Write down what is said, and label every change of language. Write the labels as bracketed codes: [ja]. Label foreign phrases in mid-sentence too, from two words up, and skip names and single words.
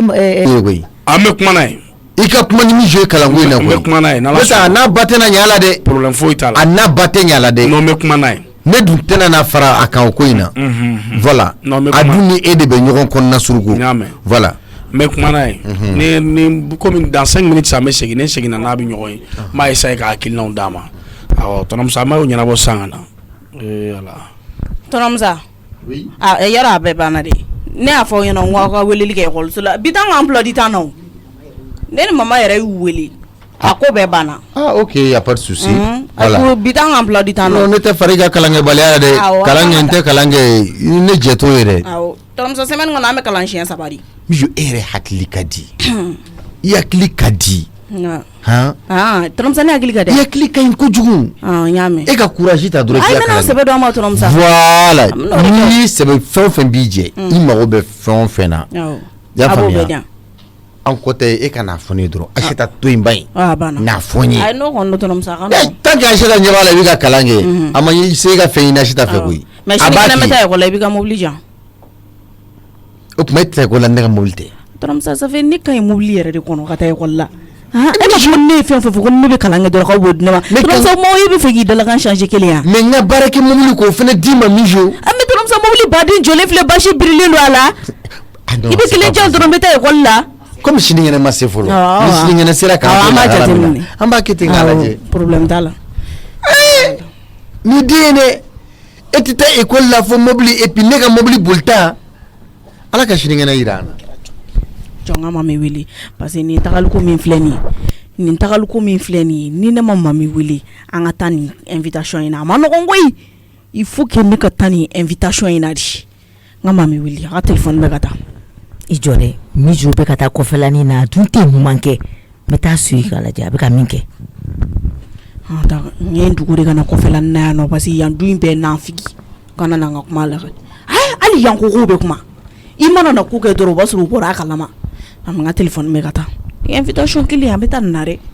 [bm] an bɛ kuma n'a ye i ka kuma ni min joué kalanko in na an bɛ kuma n'a ye n'ala n'a ba tɛna ɲɛ a la dɛ problème foyi t'a la a n'a ba tɛ ɲɛ a la dɛ non n bɛ kuma n'a ye ne dun tɛna na fara a kan o ko in na voilà a dun ni e de bɛ ɲɔgɔn kɔnɔna suruku voilà n bɛ kuma n'a ye ni [fr] comme dans 5 minutes [bm] an bɛ segin ne seginna n'a bɛ ɲɔgɔn ye n b'a essayer ka hakilinaw d'a ma awɔ tɔnɔmusa an b'o ɲɛnabɔ sisan ka na voilà tɔnɔmusa yɔrɔ a bɛɛ banna de ne y'a fɔ aw ɲɛna n ko aw ka weleli kɛ ekɔliso la bi tan [fr] emploi du temps [bm] na o ne ni mama yɛrɛ y'u wele a ko bɛɛ banna [fr] ok y a pas de souci [bm] voilà bi tan [fr] emploi du temps [bm] na non ne tɛ fara i ka kalankɛbaliya la dɛ kalan kɛ n tɛ kalan kɛ ne jɛ t'o ye dɛ awɔ tɔnɔmusa semaine kɔnɔ an bɛ kalan siɲɛ 3 de Mijo e yɛrɛ hakili ka di i hakili ka di tɔnɔmusa ne hakili ka di i hakili ka ɲi kojugu n y'a mɛn e ka courage ta dɔrɔn ayi n bɛna sɛbɛ d'a ma tɔnɔmusa voilà ni sɛbɛ fɛn o fɛn b'i jɛ i mago bɛ fɛn o fɛn na i y'a faamuya an kɔ tɛ e ka n'a fɔ ne ye dɔrɔn Ayisata to yen ba in n'a fɔ n ye ayi n'o kɔni tɔnɔmusa [fr] tant que [bm] Ayisata ɲɛ b'a la i bɛ ka kalan kɛ a ma se ka fɛn ɲini Ayisata fɛ koyi mais sini fana bɛ taa ekɔli la i b'i ka mobili jan o tuma e tɛ ekɔli la ne ka mobili tɛ tɔnɔmusa [fr] ça fait [bm] ne ka ɲi mobili yɛrɛ de kɔnɔ ka taa ekɔli la e ma ne fɛn fɛn fɔ ko ne bɛ kalan kɛ dɔrɔn k'aw b'o di ne ma tɔrɔmuso mɔgɔ i bɛ fɛ k'i dalakan changer kelen ya mais n ka baara kɛ mobili k'o fana d'i ma mijo mais tɔrɔmuso mobili baden jɔlen filɛ basi birilen don a la i bɛ kelen jan dɔrɔn bɛ taa ekɔli la comme sinikɛnɛ ma se fɔlɔ ni sinikɛnɛ sera k'an b'a jateminɛ an b'a kɛ ten k'a lajɛ problème t'a la ni den ye dɛ e tɛ taa ekɔli la fo mobili [fr] et puis [bm] ne ka mobili bolita ala ka sinikɛnɛ yira an na jɔn ka mami wele [fr] parce que [bm] nin tagaliko min filɛ nin ye ni ne ma mami wele an ka taa nin invitation in na a ma nɔgɔn koyi [fr] il faut que [bm] ne ka taa nin invitation in na de n ka mami wele a ka téléphone bɛ ka taa i jɔ dɛ Mijo bɛ ka taa kɔfɛlanin na a dun tɛ ɲuman kɛ n bɛ taa suyi k'a lajɛ a bɛ ka min kɛ n ye dugu de ka na kɔfɛlanin na yan nɔ [fr] parce que [bm] yan du in bɛɛ nanfigi kana na n ka kuma la hali yan ko kow bɛ kuma i mana na ko kɛ dɔrɔn o b'a sɔrɔ u bɔra a kalama a n ka téléphone bɛ ka taa invitation kelen an bɛ taa nin na dɛ